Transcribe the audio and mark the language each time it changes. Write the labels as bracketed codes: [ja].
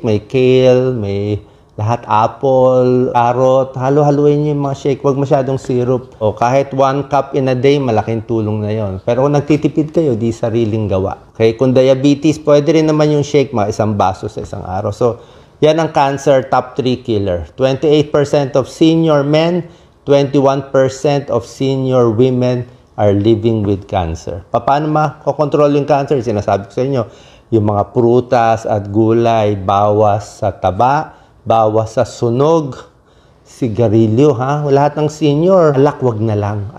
[tl] May kale, may lahat apple, carrot, halo-haluin nyo yung mga shake. Huwag masyadong syrup. O kahit 1 cup [en] in a day, [tl] malaking tulong na yon. Pero kung nagtitipid kayo, di sariling gawa. Okay? Kung diabetes, pwede rin naman yung shake, mga 1 baso sa isang araw. So, yan ang cancer top 3 killer. [en] 28% of senior men, 21% of senior women are living with cancer. [tl] Paano makokontrol yung cancer? Sinasabi ko sa inyo, yung mga prutas at gulay, bawas sa taba, bawas sa sunog, sigarilyo, lahat ng senior, alak, wag na lang.